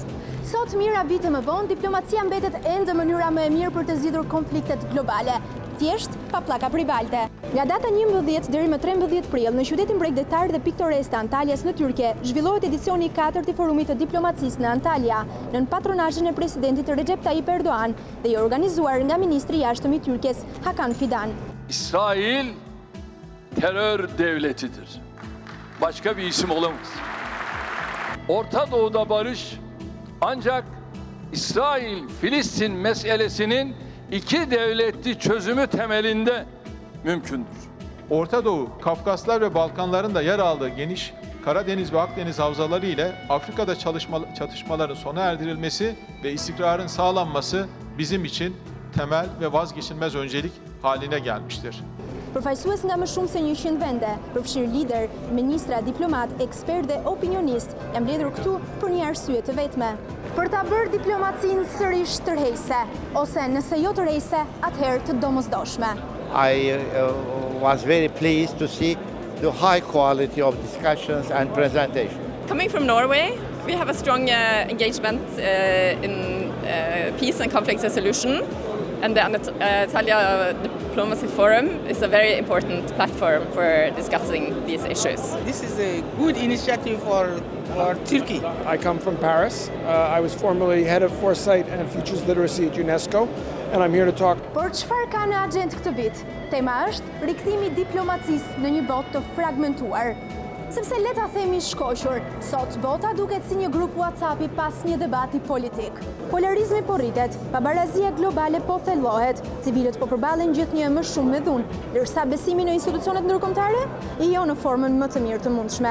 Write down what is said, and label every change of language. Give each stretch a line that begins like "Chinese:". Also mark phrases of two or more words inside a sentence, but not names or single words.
Albanian: Sot, mira vite më vonë, diplomacia mbetet ende mënyra më e mirë për të zgjidhur konfliktet globale, thjesht pa pllaka privalte. Nga data 11 deri më 13 prill, në qytetin bregdetar dhe piktores të Antalyas në Tyrke, zhvillohet edicioni i 4 i forumit të diplomacisë në Antalya, nën patronazhin e presidentit Recep Tayyip Erdoğan dhe i organizuar nga ministri i jashtëm i Türkiye's Hakan Fidan.
Turkish: İsrail terör devletidir. Başka bir isim olamaz. Orta Doğu'da barış ancak İsrail-Filistin meselesinin iki devletli çözümü temelinde mümkündür. Orta Doğu, Kafkaslar ve Balkanların da yer aldığı geniş Karadeniz ve Akdeniz havzaları ile Afrika'da çatışmaların sona erdirilmesi ve istikrarın sağlanması bizim için temel ve vazgeçilmez öncelik haline gelmiştir.
Albanian: Përfaqësues nga më shumë se 100 vende, përfshirë lider, ministra, diplomat, ekspert dhe opinionist, jam mbledhur këtu për një arsye të vetme. Për ta bërë diplomacinë sërish tërheqëse, ose nëse jo tërheqëse, atëherë të domosdoshme.
English: I was very pleased to see the high quality of discussions and presentation. Coming from Norway, we have a strong engagement in peace and conflict resolution, and the Antalya Diplomacy Forum is a very important platform for discussing these issues. This is a good initiative for Turkey. I come from Paris. I was formerly head of Foresight and Futures Literacy at UNESCO, and I'm here to talk.
Albanian: Por çfarë ka në agjendë këtë vit? Tema është rikthimi i diplomacisë në një botë të fragmentuar. Sepse le ta themi shkoqur, sot bota duket si një grup WhatsApp-i pas një debati politik. Polarizmi po rritet, pabarazia globale po thellohet, civilët po përballen gjithnjë më shumë me dhunë, ndërsa besimi në institucionet ndërkombëtare jo në formën më të mirë të mundshme.